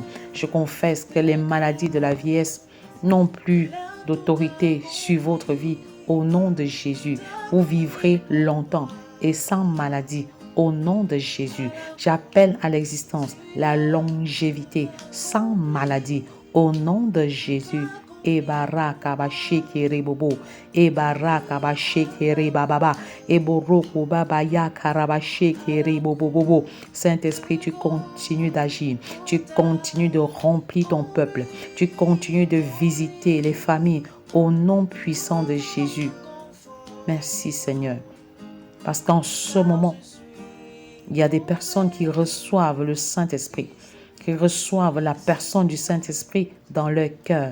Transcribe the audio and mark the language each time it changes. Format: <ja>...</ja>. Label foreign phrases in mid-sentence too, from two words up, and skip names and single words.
<fr>Je confesse que les maladies de la vieillesse n'ont plus d'autorité sur votre vie. Au nom de Jésus, vous vivrez longtemps et sans maladie. Au nom de Jésus, j'appelle à l'existence la longévité sans maladie. Au nom de Jésus, Ebaraka bashekere bobo, Ebaraka bashekere bababa, Eboroko babaya karabashekere bobo bobo. Saint-Esprit, tu continues d'agir, tu continues de remplir ton peuple, tu continues de visiter les familles au nom puissant de Jésus. Merci Seigneur, parce qu'en ce moment, il y a des personnes qui reçoivent le Saint-Esprit, qui reçoivent la personne du Saint-Esprit dans leur cœur.</fr>